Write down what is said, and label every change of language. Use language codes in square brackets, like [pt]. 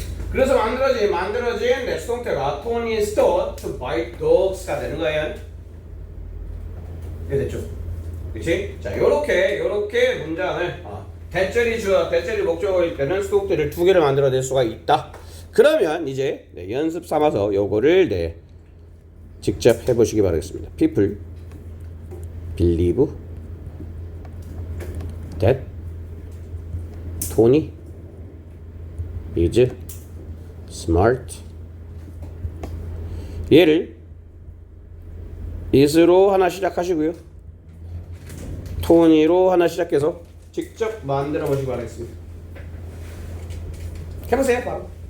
[ko] 그래서 만들어진 수동태가 [en] Tony is taught to bite dogs [ko] 가 되는 거예요. 이게 됐죠? 그치? 자, 요렇게 문장을 대절이 목적어일 때는 수동태를 두 개를 만들어낼 수가 있다. 그러면 이제 연습 삼아서 요거를 직접 해보시기 바라겠습니다. [en] People believe that Tony is smart. [ko] 얘를 is로 하나 시작하시고요. 토니로 하나 시작해서 직접 만들어 보시기 바라겠습니다. 해보세요, 바로.